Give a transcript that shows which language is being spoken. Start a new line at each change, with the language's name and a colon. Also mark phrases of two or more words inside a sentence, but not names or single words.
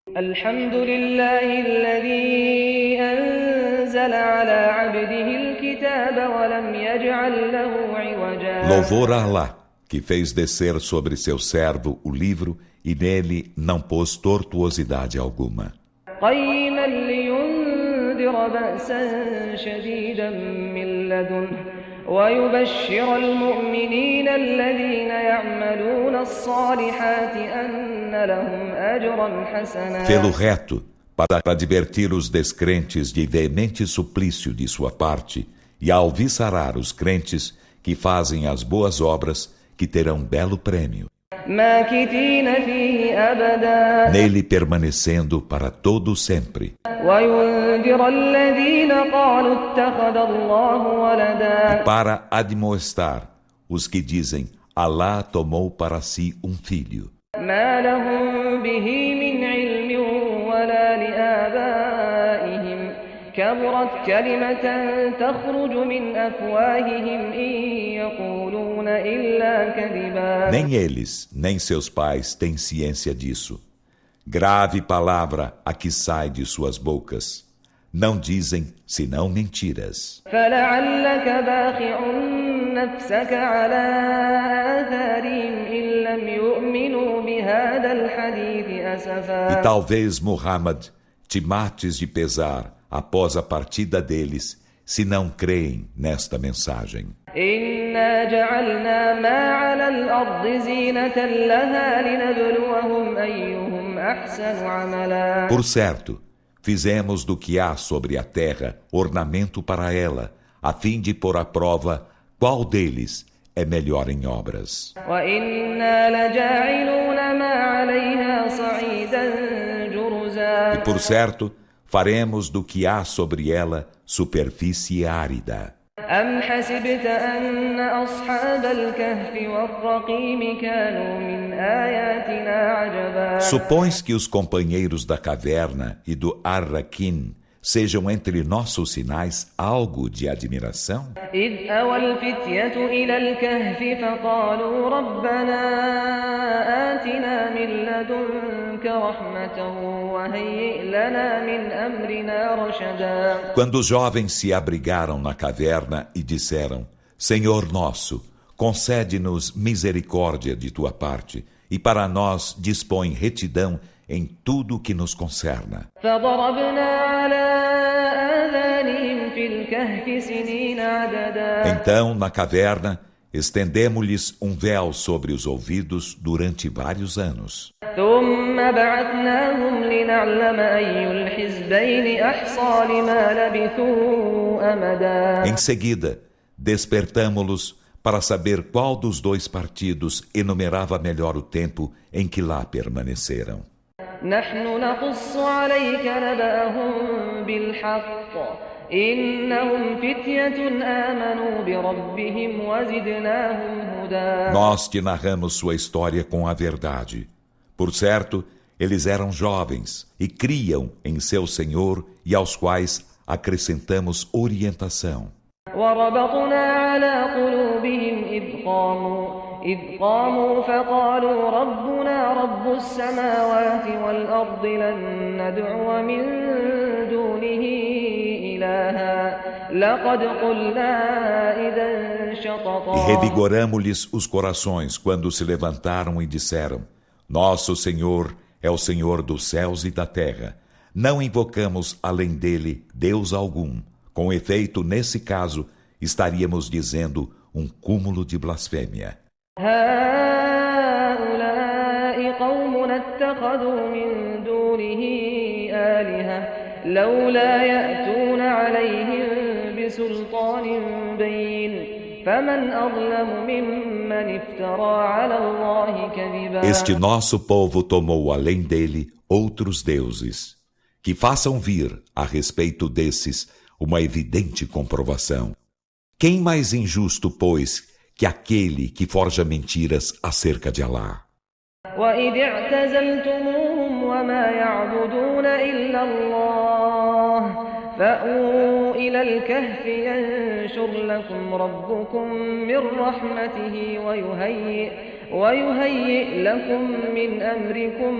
Portuguese: Louvor a Alá, que fez descer sobre seu servo o livro e nele não pôs tortuosidade alguma.
Arabic: ويبشر المؤمنين الذين يعملون الصالحات أن لهم أجرا حسنا.
Portuguese: Fê-lo reto, para advertir os descrentes de veemente suplício de sua parte e alviçarar os crentes que fazem as boas obras, que terão belo prêmio.
Arabic: ماكثين فيه أبدا.
Portuguese: Nele permanecendo para todo sempre.
Arabic: وينذر الذين قالوا اتخذ الله ولدا.
Portuguese: E para admoestar os que dizem, Alá tomou para si um filho.
Arabic: ما لهم به من علم ولا لآبائهم كبرت كلمة تخرج من أفواههم إن يقولون إلا كذبا.
Portuguese: Nem eles, nem seus pais têm ciência disso. Grave palavra a que sai de suas bocas. Não dizem senão mentiras.
Arabic: فلعلك باخع نفسك على آثارهم إن لم يؤمنوا بهذا الحديث أسفا.
Portuguese: E talvez, Muhammad, te mates de pesar após a partida deles, se não creem nesta mensagem.
Arabic: إنا جعلنا ما على الأرض زينة لها لنبلوهم أيهم أحسن عملا.
Portuguese: Por certo, fizemos do que há sobre a terra ornamento para ela, a fim de pôr à prova qual deles é melhor em obras.
Arabic: وإنا لجاعلون ما عليها صعيدا جرزا.
Portuguese: E por certo, faremos do que há sobre ela superfície árida.
Arabic: أم حسبت أن أصحاب الكهف والرقيم كانوا من آياتنا عجبا.
Portuguese: Supões que os companheiros da caverna e do Ar-Rakin sejam entre nossos sinais algo de admiração?
Arabic: إذ أوى الفتية إلى الكهف فقالوا ربنا آتنا من لدنك رحمة وهيئ لنا من أمرنا رشدا.
Portuguese: Quando os jovens se abrigaram na caverna e disseram, Senhor nosso, concede-nos misericórdia de tua parte e para nós dispõe retidão em tudo que nos concerna. Então, na caverna, estendemos-lhes um véu sobre os ouvidos durante vários anos. Em seguida, despertamo-los para saber qual dos dois partidos enumerava melhor o tempo em que lá permaneceram.
Arabic: نحن نقص عليك نبأهم بالحق إنهم فتية آمنوا بربهم وزدناهم هدى.
Portuguese: Nós te narramos sua história com a verdade. Por certo, eles eram jovens e criam em seu Senhor e aos quais acrescentamos orientação.
Arabic: وربطنا على قلوبهم إذ قاموا فقالوا ربنا رب السماوات والأرض لن ندعو من دونه إلها لقد قلنا إذا شططا.
Portuguese: E revigoramo-lhes os corações quando se levantaram e disseram, Nosso Senhor é o Senhor dos céus e da terra. Não invocamos além dele Deus algum. Com efeito, nesse caso, estaríamos dizendo um cúmulo de blasfêmia.
Arabic: هؤلاء قومنا اتخذوا من دونه آلهة لولا يأتون عليهم بسلطان بين فمن أظلم ممن افترى على الله كذبا.
Portuguese: Este nosso povo tomou além dele outros deuses, que façam vir a respeito desses uma evidente comprovação. Quem mais injusto, pois, que aquele que forja mentiras acerca de Alá?
Arabic: وَإِذِ اعْتَزَلْتُمُوهُمْ وَمَا يَعْبُدُونَ إِلَّا اللَّهَ فَأْوُوا اذهبوا إلى الكهف ينشر لكم ربكم من رحمته ويهيئ لكم من أمركم